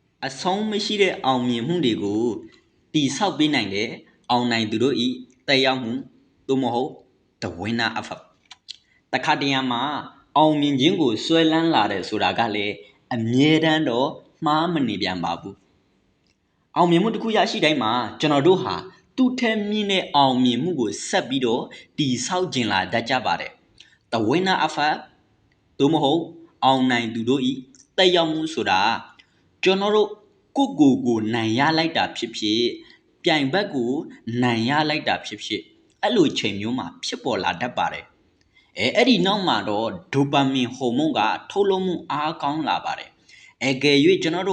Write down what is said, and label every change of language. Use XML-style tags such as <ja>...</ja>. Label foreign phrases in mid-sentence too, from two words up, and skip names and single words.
<my>အဆုံးမရှိတဲ့အောင်မြင်မှုတွေကိုတည်ဆောက်ပေးနိုင်တဲ့အောင်နိုင်သူတို့ဤတက်ရောက်မှုသို့မဟုတ်</my> <en>the winner effect</en> <my>တခါတရံမှာအောင်မြင်ခြင်းကိုဆွဲလန်းလာတယ်ဆိုတာကလည်းအမြဲတမ်းတော့မှားမနေပြန်ပါဘူးအောင်မြင်မှုတစ်ခုရရှိတိုင်းမှာကျွန်တော်တို့ဟာသူ့ထက်မြင့်တဲ့အောင်မြင်မှုကိုဆက်ပြီးတော့တည်ဆောက်ခြင်းလာတတ်ကြပါတယ်</my> <en>the winner effect</en> <my>သို့မ ဟုတ်အောင်နိုင်သူတို့ဤတက်ရောက်မှုဆိုတာကျွန်တော်တို့ကိုနိုင်ရလိုက်တာဖြစ်ဖြစ်ပြိုင်ဘက်ကိုနိုင်ရလိုက်တာဖြစ်ဖြစ်အဲ့လိုချိန်မျိုးမှာဖြစ်ပေါ်လာတတ်ပါတယ်အဲ့ဒီနောက်မှာတော့ဒိုပါမင်ဟော်မုန်းကထုတ်လွှတ်မှုအားကောင်းလာပါတယ်အကယ်၍ကျွန်တော်</my>